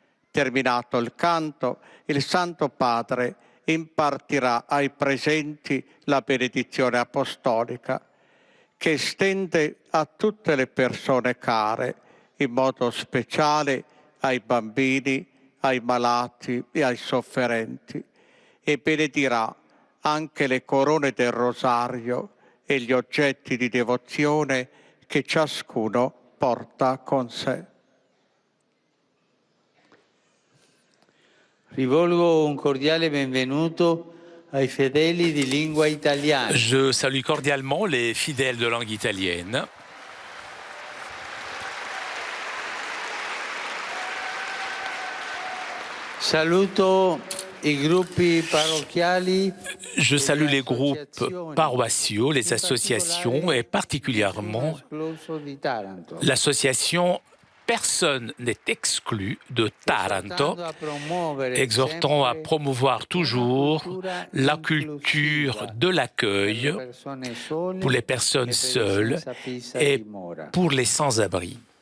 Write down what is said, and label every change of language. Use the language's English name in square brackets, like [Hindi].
[Italian] Terminato il canto, il Santo Padre impartirà ai presenti la benedizione apostolica, che estende a tutte le persone care, in modo speciale ai bambini, ai malati e ai sofferenti, e benedirà anche le corone del rosario e gli oggetti di devozione che ciascuno porta con sé. Rivolgo un cordiale benvenuto ai fedeli di lingua italiana. [French] Je salue cordialement les fidèles de langue italienne. [Italian] Saluto i gruppi parrocchiali. [French] Je salue les groupes paroissiaux, les associations et particulièrement l'association Personne n'est exclu de Taranto, exhortant à promouvoir toujours la culture de l'accueil pour les personnes seules et pour les sans-abri.